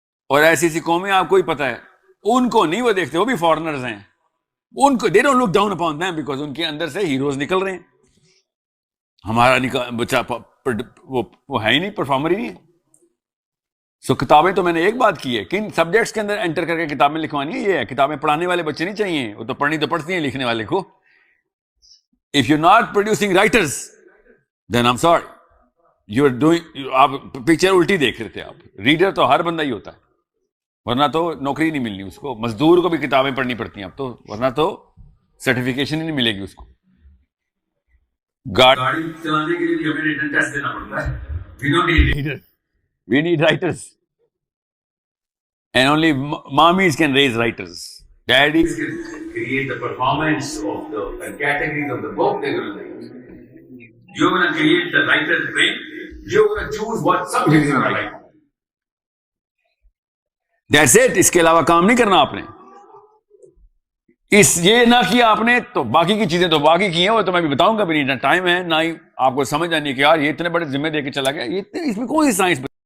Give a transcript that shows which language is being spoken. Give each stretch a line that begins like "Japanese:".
Urdu: اور ایسی ایسی قومیں آپ کو ہی پتا ہے, ان کو نہیں وہ دیکھتے, وہ بھی فارنرز ہیں, ان کو
English: they don't look down upon them because
Urdu: ان کے اندر سے ہیروز نکل رہے ہیں. ہمارا بچہ وہ ہے ہی نہیں, پرفارمر ہی نہیں ہے. سو کتابیں تو میں نے ایک بات کی ہے, کن سبجیکٹس کے اندر انٹر کر کے کتابیں لکھوانی ہے, یہ ہے کتابیں پڑھانے والے بچے نہیں چاہیے, وہ تو پڑھنی تو پڑھتی ہیں لکھنے والے کو.
English: If you're not producing writers, then I'm sorry. You're doing,
Urdu: آپ پکچر الٹی دیکھ رہے تھے. آپ ریڈر تو ہر بندہ ہی ہوتا ہے, ورنہ تو نوکری نہیں ملنی اس کو. مزدور کو بھی کتابیں پڑھنی پڑتی ہیں اب تو, ورنہ تو سرٹیفکیشن ہی نہیں ملے گی اس کو. گاڑی چلانے کے لیے ہمیں ریٹن ٹیسٹ دینا پڑتا ہے.
English: We don't need readers. We need writers. And only mommies can raise writers. Daddies can create the performance of the categories of the book they're going to write. You're going to create the writer's brain. You're going to choose what subject you're going to write. That's it.
Urdu: اس کے علاوہ کام نہیں کرنا آپ نے. یہ نہ کیا آپ نے تو باقی کی چیزیں تو باقی کی ہیں, وہ تو میں بھی بتاؤں گا بھی نہیں, نہ ٹائم ہے نہ ہی آپ کو سمجھ آنی کہ یار یہ اتنے بڑے ذمہ دے کے چلا گیا, یہ اس میں کون سی سائنس